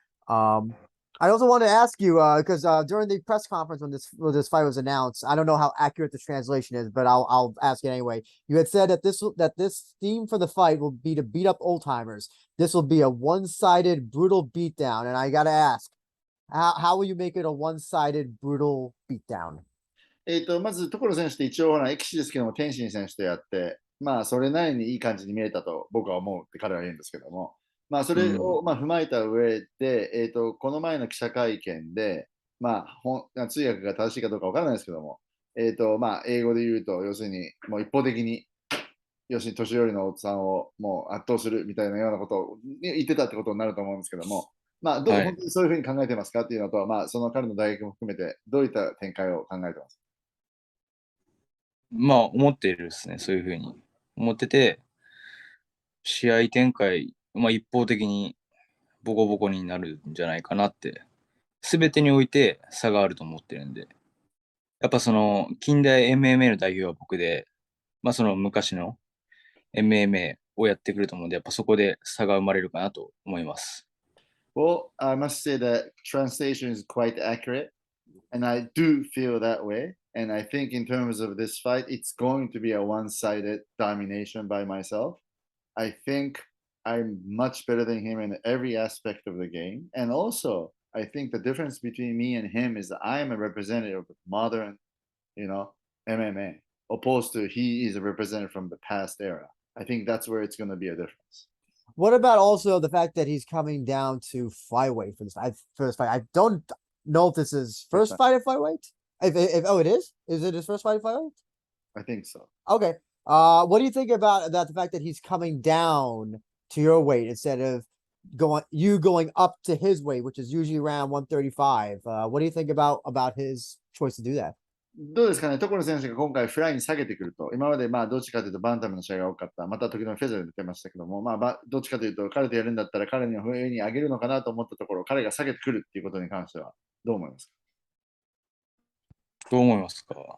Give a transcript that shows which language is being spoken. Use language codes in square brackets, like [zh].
[en] Um, I also want to ask you because during the press conference when this fight was announced, I don't know how accurate the translation is, but I'll ask it anyway. You had said that this theme for the fight will be to beat up old timers. This will be a one-sided brutal beatdown, and I gotta ask, how will you make it a one-sided brutal beatdown? [ja] まず、所選手って一応、ほら、エキシですけども、天心選手とやって、まあ、それなりにいい感じに見えたと僕は思うって彼は言うんですけども、まあ、それを、まあ、踏まえた上で、この前の記者会見で、まあ、通訳が正しいかどうかわからないですけども、まあ、英語で言うと、要するに、もう一方的に、要するに年寄りのおっさんをもう圧倒するみたいなようなことを言ってたってことになると思うんですけども、まあ、はい。本当にそういうふうに考えてますかっていうのと、まあ、その彼の大学も含めて、どういった展開を考えてますか？まあ、思ってるですね。そういうふうに思ってて、試合展開、まあ、一方的にボコボコになるんじゃないかなって、すべてにおいて差があると思ってるんで、やっぱその、近代 MMA の代表は僕で、まあ、その昔の MMA をやってくると思うんで、やっぱそこで差が生まれるかなと思います。 [en] Well, I must say that translation is quite accurate, and I do feel that way. And I think in terms of this fight, it's going to be a one-sided domination by myself. I think I'm much better than him in every aspect of the game. And also, I think the difference between me and him is that I am a representative of modern, you know, MMA, opposed to he is a representative from the past era. I think that's where it's going to be a difference. What about also the fact that he's coming down to flyweight for this fight? I don't know if this is first fight at flyweight. If oh, it is. Is it his first fight at flyweight? I think so. Okay. What do you think about the fact that he's coming down to your weight instead of going up to his weight, which is usually around 135? What do you think about his choice to do that? [ja] どうですかね、所選手が今回フライに下げてくると、今までまあどっちかというとバンタムの試合が多かった、また時々フェザーで出てましたけども、まあ、どっちかというと彼とやるんだったら彼に上に上げるのかなと思ったところ、彼が下げてくるっていうことに関してはどう思いますか？どう思いますか？